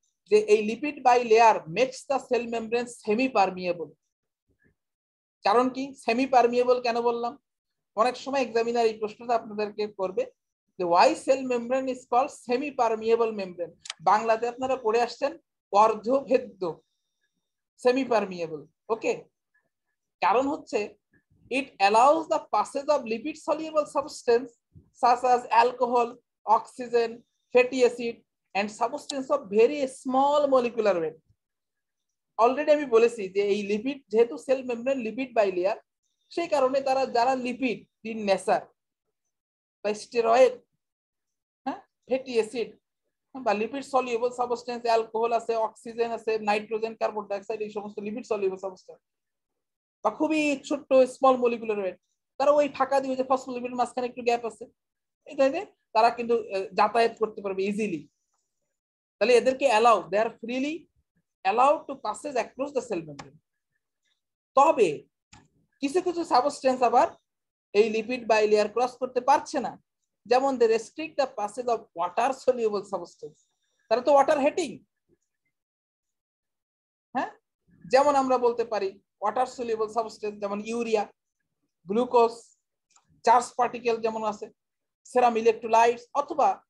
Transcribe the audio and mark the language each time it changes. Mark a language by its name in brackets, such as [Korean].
[Bangla] যে এই [English] Lipid bilayer makes the cell membrane semi permeable. [Bangla] কারণ কি সেমি পারমিয়েবল কেন বললাম? অনেক সময় এক্সামিনার এই প্রশ্নটা আপনাদেরকে করবে যে [English] Why cell membrane is called semi permeable membrane. [Bangla] বাংলাতে আপনারা পড়ে আসছেন অর্ধভেদ্য, সেমি পারমিয়েবল। [English] okay, [Bangla] কারণ হচ্ছে [English] it allows the passage of lipid soluble substance such as alcohol, oxygen, fatty acid and substance of very small molecular weight. [Bangla] Already আমি বলেছি যে এই লিপিড যেহেতু সেল মেমব্রেন লিপিড বাইলেয়ার, সেই কারণে তারা যারা লিপিড ইন নেচার বা স্টেরয়েড, হ্যাঁ, ফ্যাটি অ্যাসিড বা লিপিড সলিউবল সাবস্টেন্স, অ্যালকোহল আছে, অক্সিজেন আছে, নাইট্রোজেন, কার্বন ডাইঅক্সাইড, এই সমস্ত লিপিড সলিউবল সাবস্টেন্স বা খুবই ছোট্ট স্মল মলিকুলার ওয়েট, তারা ওই ফাঁকা দিয়ে যে ফসফোলিপিড মাঝখানে একটু গ্যাপ আছে, এটাতে তারা কিন্তু যাতায়াত করতে পারবে ইজিলি। তাহলে এদেরকে [English] Allow, they are freely allowed to passes across the cell membrane. [Bangla] তবে কিছু কিছু সাবস্টেন্স আবার এই লিপিড বাইলেয়ার ক্রস করতে পারছে না, যেমন [English] They restrict the passage of water soluble substance. [Bangla] তারা তো ওয়াটার হেটিং, হ্যাঁ, যেমন আমরা বলতে পারি ওয়াটার সলিউবল সাবস্টেন্স যেমন ইউরিয়া, গ্লুকোজ, চার্জ পার্টিকেল যেমন আছে, সেরাম ইলেকট্রোলাইটস, অথবা